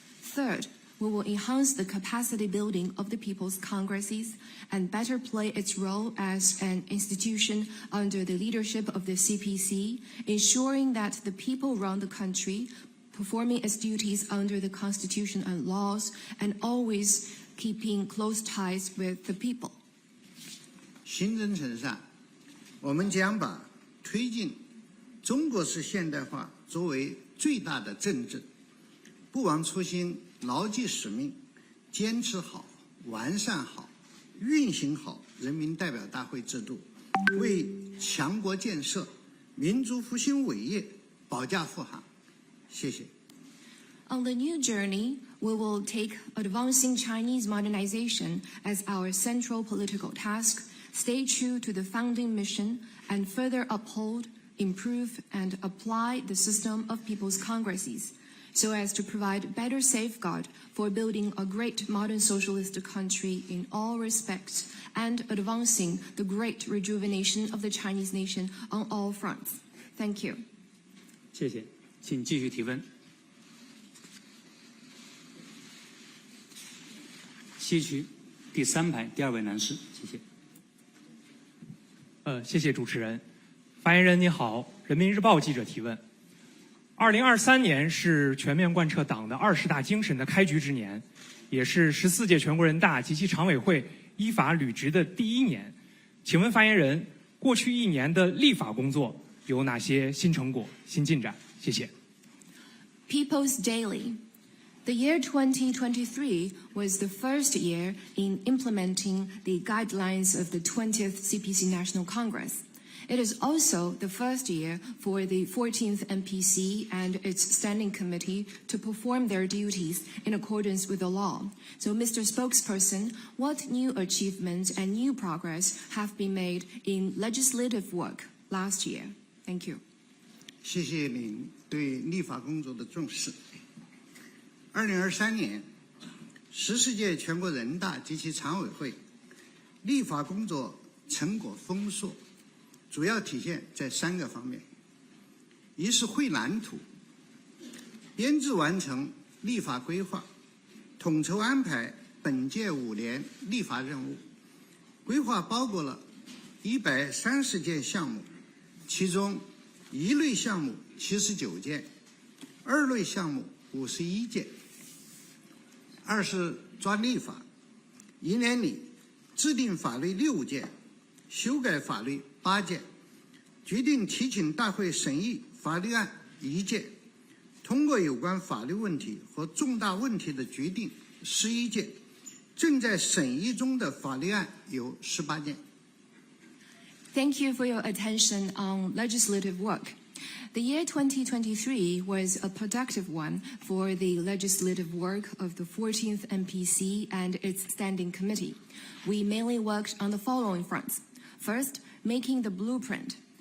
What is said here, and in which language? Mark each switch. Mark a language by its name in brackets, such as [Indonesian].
[English] Third, we will enhance the capacity building of the People's Congresses and better play its role as an institution under the leadership of the CPC, ensuring that the people run the country, performing its duties under the Constitution and laws, and always keeping close ties with the people. [Chinese] 行政层上，我们将把推进中国式现代化作为最大的政治，不忘初心，牢记使命，坚持好、完善好、运行好人民代表大会制度，为强国建设、民族复兴伟业保驾护航。谢谢。 [English] On the new journey, we will take advancing Chinese modernization as our central political task, stay true to the founding mission, and further uphold, improve, and apply the system of People's Congresses, so as to provide better safeguard for building a great modern socialist country in all respects and advancing the great rejuvenation of the Chinese nation on all fronts. Thank you. [Chinese] 谢谢，请继续提问。西区第3排第2位男士，谢谢。谢谢主持人。发言人你好，人民日报记者提问。2023年是全面贯彻党的20大精神的开局之年，也是14届全国人大及其常委会依法履职的第1年。请问发言人，过去1年的立法工作有哪些新成果、新进展？谢谢。 [English] People's Daily. The year 2023 was the first year in implementing the guidelines of the 20th CPC National Congress. It is also the first year for the 14th NPC and its standing committee to perform their duties in accordance with the law. So, Mr. Spokesperson, what new achievements and new progress have been made in legislative work last year? Thank you. [Chinese] 谢谢您对立法工作的重视。2023年，14届全国人大及其常委会立法工作成果丰硕，主要体现在3个方面：一是绘蓝图，编制完成立法规划，统筹安排本届5年立法任务。规划包括了130件项目，其中1类项目79件，2类项目51件。 2是抓立法，1年里制定法律6件，修改法律8件，决定提请大会审议法律案1件，通过有关法律问题和重大问题的决定11件，正在审议中的法律案有18件。 [English] Thank you for your attention on legislative work. The year 2023 was a productive one for the legislative work of the 14th NPC and its standing committee. We mainly worked on the following fronts. First, making the blueprint.